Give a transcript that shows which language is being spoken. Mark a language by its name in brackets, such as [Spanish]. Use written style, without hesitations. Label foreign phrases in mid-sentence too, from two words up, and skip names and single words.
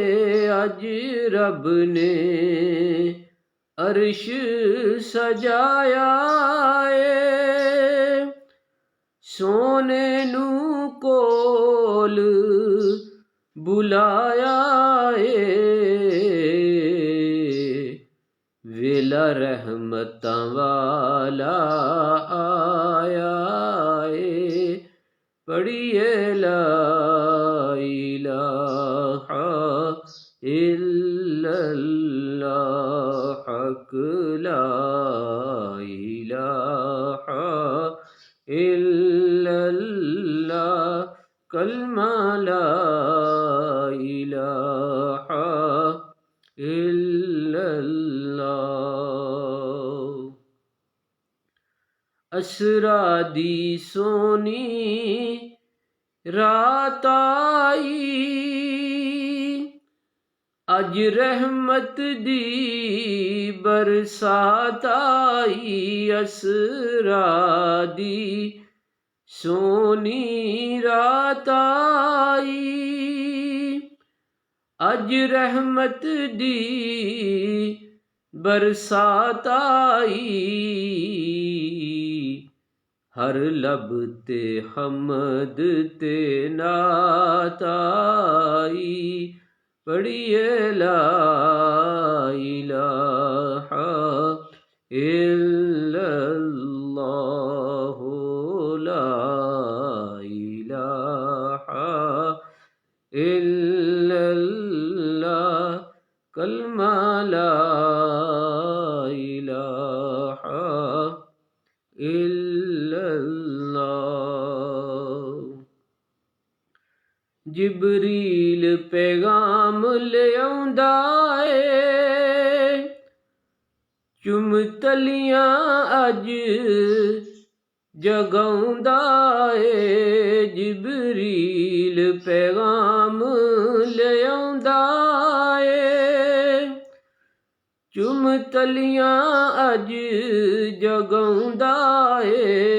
[Punjabi] ਅੱਜ ਰੱਬ ਨੇ ਅਰਸ਼ ਸਜਾਇਆ ਹੈ, ਸੋਨੇ ਨੂ ਕੋਲ ਬੁਲਾਇਆ ਹੈ। ਵੇਲਾ ਰਹਿਮਤਾਂ ਵਾਲਾ ਆਇਆ ਹੈ, ਪੜ੍ਹੀਏ ਲਾ [Arabic] إله إلا الله حق لا إله إلا الله كلمة لا إله إلا الله. [Punjabi] ਅਸਰਾ ਦੀ ਸੋਨੀ ਰਾਤ ਆਈ, ਅੱਜ ਰਹਿਮਤ ਦੀ ਬਰਸਾਤ ਆਈ। ਅਸਰਾ ਦੀ ਸੋਨੀ ਰਾਤ ਆਈ, ਅੱਜ ਰਹਿਮਤ ਦੀ ਬਰਸਾਤ ਆਈ। ਹਰ ਲਬ ਤੇ ਹਮਦ ਤੇ ਨਾਤ ਆਈ, ਪੜ੍ਹੀਏ ਲਾ [Arabic] إله إلا الله لا إله إلا الله كلمة لا إله إلا الله. [Punjabi] ਜਿਬਰੀਲ ਪੈਗ਼ਾਮ ਲੇ ਆਉਂਦਾ ਹੈ, ਚੁੰਮ ਤਲੀਆਂ ਅੱਜ ਜਗਾਉਂਦਾ ਹੈ। ਜਿਬਰੀਲ ਪੈਗ਼ਾਮ ਲੇ ਆਉਂਦਾ ਹੈ, ਚੁੰਮ ਤਲੀਆਂ ਅੱਜ ਜਗਾਉਂਦਾ ਹੈ।